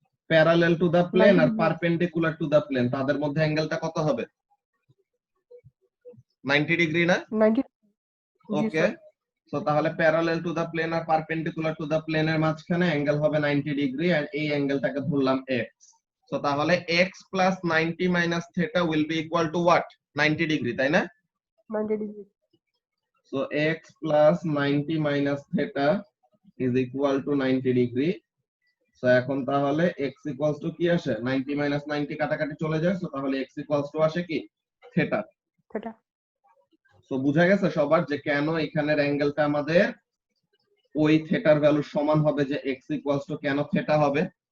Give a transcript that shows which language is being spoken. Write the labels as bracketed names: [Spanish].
[Bangla] Parallel to the plane আর perpendicular to the plane, তাদের মধ্যে অ্যাঙ্গেলটা কত হবে? 90 ডিগ্রি না? 90। জি ওকে, স্যার। সো তাহলে parallel to the plane আর perpendicular to the প্লেনের মাঝখানে অ্যাঙ্গেল হবে 90 ডিগ্রি, আর এই অ্যাঙ্গেলটাকে ধরলাম x। [English] So তাহলে x plus 90 minus theta will be equal to what? [Bangla] 90 degree, তাই না? 90 degree. [English] So x plus 90 minus theta is equal to 90 degree. [Bangla] So এখন তাহলে x equals to কি আসে? 90 minus 90 কাটাকাটি চলে যায়, so তাহলে x equals to আসে কি? [English] theta. theta। [Bangla] So বুঝা গেছে সবার যে কেন এখানের অ্যাঙ্গেলটা আমাদের ওই থিটার ভ্যালু সমান হবে, যে x equals to কেন থিটা হবে?